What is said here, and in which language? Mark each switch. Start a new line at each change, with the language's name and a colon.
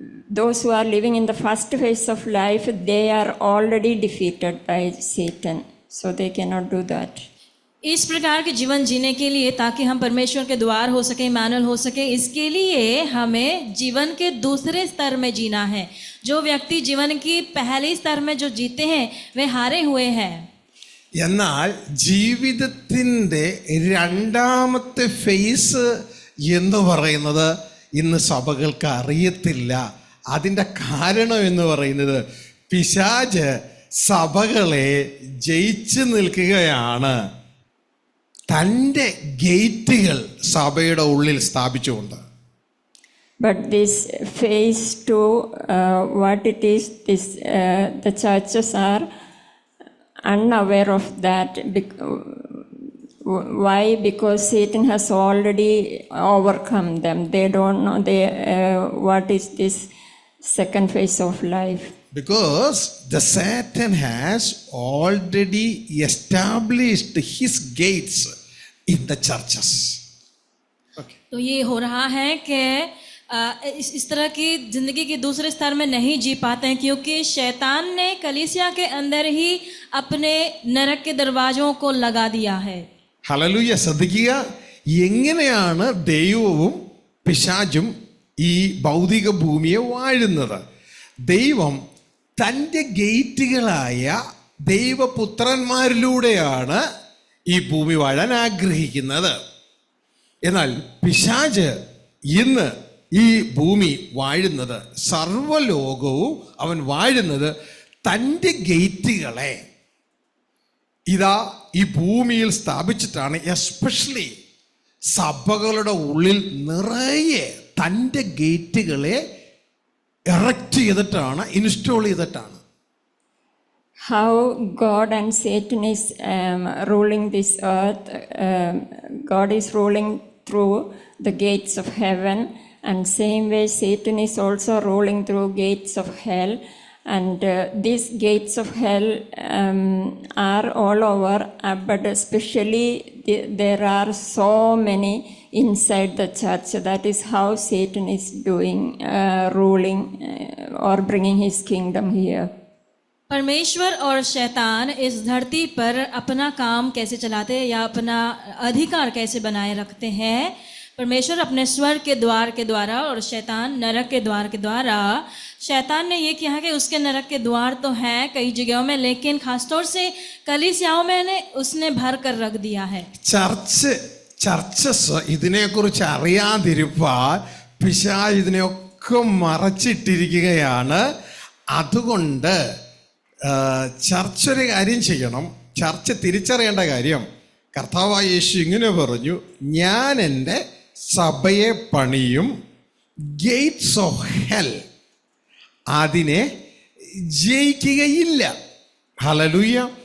English: Those who are living in the first phase of life, they are already defeated by Satan, so they cannot do that.
Hindi: इस प्रकार के जीवन जीने के लिए, ताकि हम परमेश्वर के द्वार हो सके, इमानुएल हो सके, इसके लिए हमें जीवन के दूसरे स्तर में जीना है. जो व्यक्ति जीवन की पहले स्तर में जो जीते हैं वे हारे हुए हैं.
Malayalam: എന്നാൽ ജീവിതത്തിൻ്റെ രണ്ടാമത്തെ ഫേസ് എന്ന് പറയുന്നത് ഇന്ന് സഭകൾക്ക് അറിയത്തില്ല. അതിൻ്റെ കാരണം എന്ന് പറയുന്നത് പിശാച് സഭകളെ ജയിച്ചു നിൽക്കുകയാണ്, തൻ്റെ ഗേറ്റുകൾ സഭയുടെ ഉള്ളിൽ സ്ഥാപിച്ചുകൊണ്ട്.
English: But this phase two, what it is, this the churches are unaware of that. Why? Because Satan has already overcome them. They don't know what is this second phase of life. Because the Satan has already established his gates in the churches. Okay.
Hindi: तो ये हो रहा है कि इस तरह की जिंदगी के दूसरे स्तर में नहीं जी पाते हैं, क्योंकि शैतान ने कलीसिया के अंदर ही अपने नरक के दरवाजों को लगा दिया है.
Malayalam: ഹല്ലേലൂയ. ശ്രദ്ധിക്കുക, എങ്ങനെയാണ് ദൈവവും പിശാചും ഈ ഭൗതിക ഭൂമിയെ വാഴുന്നത്. ദൈവം തൻ്റെ ഗേറ്റുകളായ ദൈവപുത്രന്മാരിലൂടെയാണ് ഈ ഭൂമി വാഴാൻ ആഗ്രഹിക്കുന്നത്. എന്നാൽ പിശാച് ഇന്ന് ഈ ഭൂമി വാഴുന്നത്, സർവ്വലോകവും അവൻ വാഴുന്നത് തൻ്റെ ഗേറ്റുകളെ ഇതാ ഈ ഭൂമിയിൽ സ്ഥാപിച്ചിട്ടാണ്. എസ്പെഷ്യലി സഭകളുടെ ഉള്ളിൽ നിറയെ തൻ്റെ ഗേറ്റുകളെ എറക്റ്റ് ചെയ്തിട്ടാണ്, ഇൻസ്റ്റോൾ ചെയ്തിട്ടാണ്.
English: How God and Satan is ruling this earth. God is ruling through the gates of heaven, and same way Satan is also ruling through gates of hell. And these gates of hell are all over, but especially there are so many inside the church. That is how Satan is doing, ruling or bringing his kingdom here.
Hindi: परमेश्वर और शैतान इस धरती पर अपना काम कैसे चलाते हैं या अपना अधिकार कैसे बनाए रखते हैं? परमेश्वर अपने स्वर्ग के द्वार के द्वारा और शैतान नरक के द्वार के द्वारा। शैतान ने ये किया कि उसके नरक के द्वार तो हैं कई जगहों में, लेकिन खासतौर से कलीसियाओं में उसने भर कर रख दिया है.
Malayalam: ചർച്ചസ് ഇതിനെക്കുറിച്ച് അറിയാതിരിപ്പാൻ പിശാച് ഇതിനെയൊക്കെ മറച്ചിട്ടിരിക്കുകയാണ്. അതുകൊണ്ട് ചർച്ച ഒരു കാര്യം ചെയ്യണം. ചർച്ച തിരിച്ചറിയേണ്ട കാര്യം, കർത്താവായ യേശു ഇങ്ങനെ പറഞ്ഞു, ഞാൻ എൻ്റെ സഭയെ പണിയും,
English: gates of hell
Malayalam: അതിനെ ജയിക്കുകയില്ല. ഹല്ലേലൂയ.